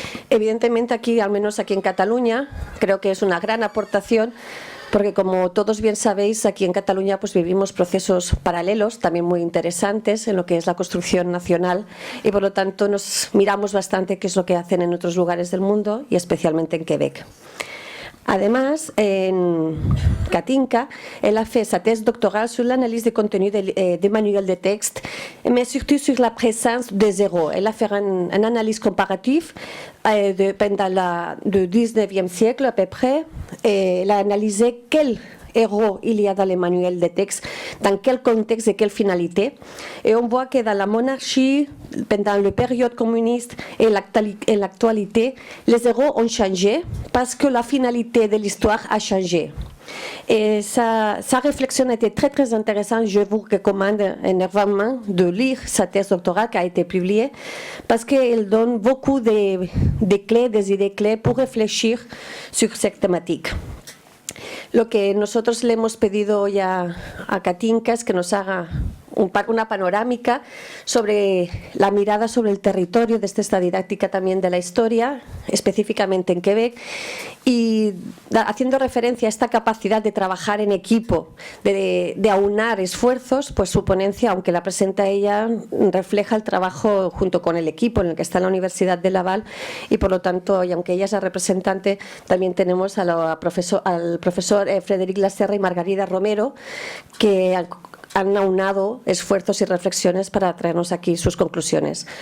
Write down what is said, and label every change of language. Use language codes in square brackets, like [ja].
[es] Evidentemente aquí, al menos aquí en Cataluña, creo que es una gran aportación porque como todos bien sabéis, aquí en Cataluña pues vivimos procesos paralelos, también muy interesantes en lo que es la construcción nacional y por lo tanto nos miramos bastante qué es lo que hacen en otros lugares del mundo y especialmente en Quebec. [fr] Además, en Katinka, elle a fait sa thèse doctorale sur l'analyse des contenus des manuels de texte, mais surtout sur la présence des héros. Elle a fait une analyse comparative pendant le 19e siècle à peu près, et elle a analysé quels héros il y a dans les manuels de texte, dans quel contexte et quelle finalité. Et on voit que dans la monarchie, pendant la période communiste et l'actualité, les héros ont changé parce que la finalité de l'histoire a changé. Et sa réflexion était très très intéressante. Je vous recommande énormément de lire sa thèse doctorale qui a été publiée parce qu'elle donne beaucoup de clés, des idées clés pour réfléchir sur cette thématique. [es] Lo que nosotros le hemos pedido ya a Katinka es que nos haga una panorámica sobre la mirada sobre el territorio desde esta didáctica también de la historia, específicamente en Quebec, y haciendo referencia a esta capacidad de trabajar en equipo, de aunar esfuerzos, pues su ponencia, aunque la presenta ella, refleja el trabajo junto con el equipo en el que está la Universidad de Laval y por lo tanto, y aunque ella es la representante, también tenemos al profesor Frédéric Lacerra y Margarida Romero, que han aunado esfuerzos y reflexiones para traernos aquí sus conclusiones.